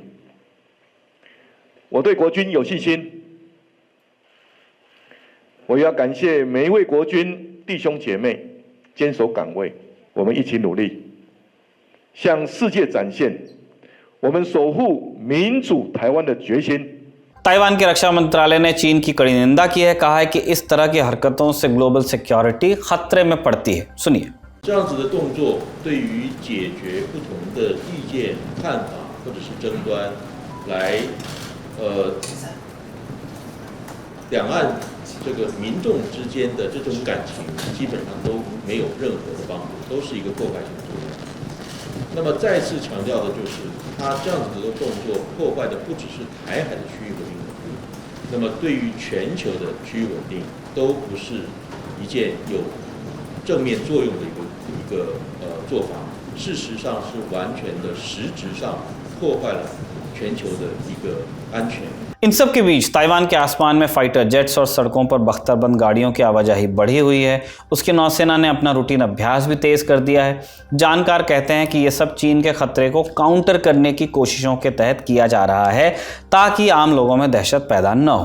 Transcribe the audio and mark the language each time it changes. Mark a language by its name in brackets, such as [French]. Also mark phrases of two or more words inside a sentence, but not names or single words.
[Chinese] 我对国军有信心，我要感谢每一位国军弟兄姐妹坚守岗位，我们一起努力，向世界展现我们守护民主台湾的决心。 [Hindi] ताइवान के रक्षा मंत्रालय ने चीन की कड़ी निंदा की है, कहा है कि इस तरह की हरकतों से [English] global security [Hindi] खतरे में पड़ती है। सुनिए। [Chinese] 这样子的动作对于解决不同的意见、看法或者是争端，来两岸这个民众之间的这种感情，基本上都没有任何的帮助，都是一个破坏性作用。那么再次强调的就是，他这样子的动作破坏的不只是台海的区域和平稳定，那么对于全球的区域稳定都不是一件有正面作用的一个做法，事实上是完全的实质上破坏了全球的一个安全。 [Hindi] इन सब के बीच ताइवान के आसमान में [English] fighter jets [Hindi] और सड़कों पर बख्तरबंद गाड़ियों की आवाजाही बढ़ी हुई है। उसकी नौसेना ने अपना रूटीन अभ्यास भी तेज कर दिया है। जानकार कहते हैं कि यह सब चीन के खतरे को काउंटर करने की कोशिशों के तहत किया जा रहा है ताकि आम लोगों में दहशत पैदा न हो।